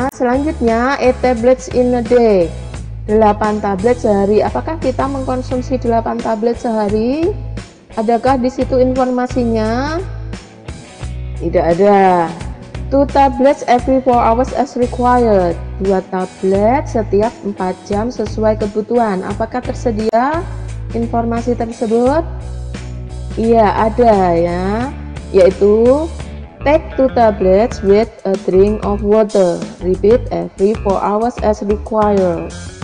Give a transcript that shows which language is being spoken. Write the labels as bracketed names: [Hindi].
[Indonesian] Selanjutnya [English] 8 tablets in a day. [Indonesian] 8 tablet sehari. Apakah kita mengkonsumsi 8 tablet sehari? Adakah di situ informasinya? Tidak ada. [English] 2 tablets every 4 hours as required. [Indonesian] 2 tablet setiap 4 jam sesuai kebutuhan. Apakah tersedia informasi tersebut? Iya, ada ya, yaitu [English] take 2 tablets with a drink of water, repeat every 4 hours as required.